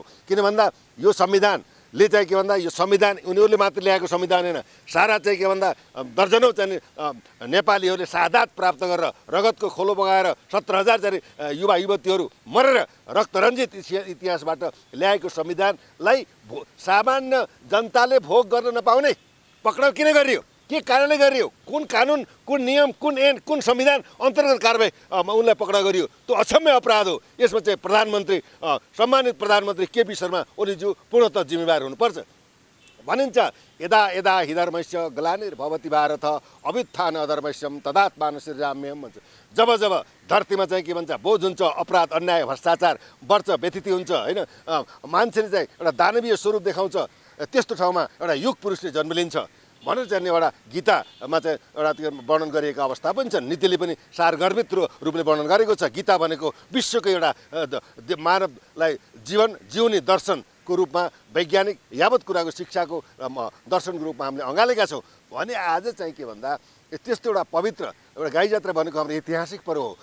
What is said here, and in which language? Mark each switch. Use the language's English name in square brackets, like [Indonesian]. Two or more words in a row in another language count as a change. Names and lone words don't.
[Nepali] किन भन्दा यो संविधानले चाहिँ के भन्दा यो संविधान उनीहरूले मात्र ल्याएको संविधान होइन, सारा चाहिँ के भन्दा दर्जनौँ चाहिँ नेपालीहरूले शहादत प्राप्त गरेर रगतको खोलो बगाएर 17,000 चाहिँ युवा युवतीहरू मरेर रक्तरञ्जित इतिहासबाट ल्याएको संविधानलाई सामान्य जनताले भोग गर्न नपाउने पक्राउ किन गरियो? के कारणले गरियो? कुन कानुन, कुन नियम, कुन ऐन, कुन संविधान अन्तर्गत कारबाही उनलाई पक्राउ गरियो? त्यो अक्षम्य अपराध हो। यसमा चाहिँ प्रधानमन्त्री सम्मानित प्रधानमन्त्री केपी शर्मा ओलीज्यू पूर्णतः जिम्मेवार हुनुपर्छ। [Sanskrit] भनिन्छ यदा यदा हि धर्मस्य ग्लानिर्भवति भारत अभ्युत्थान अधर्मस्यम तदात्मान सृजाम्यम भन्छ। [Nepali] जब जब धरतीमा चाहिँ के भन्छ बोझ हुन्छ, अपराध अन्याय भ्रष्टाचार बढ्छ, व्यथिति हुन्छ होइन, मान्छेले चाहिँ एउटा दानवीय स्वरूप देखाउँछ, त्यस्तो ठाउँमा एउटा युग पुरुषले जन्म लिन्छ भनेर चाहिँ एउटा गीतामा चाहिँ एउटा त्यो वर्णन गरिएको अवस्था पनि छ। नीतिले पनि सारगर्भित रूपले वर्णन गरेको छ। गीता भनेको विश्वको एउटा मानवलाई जीवन जिउने दर्शनको रूपमा वैज्ञानिक यावत कुराको शिक्षाको दर्शनको रूपमा हामीले अँगालेका छौँ भने आज चाहिँ के भन्दा त्यस्तो एउटा पवित्र एउटा गाई जात्रा भनेको हाम्रो ऐतिहासिक पर्व हो।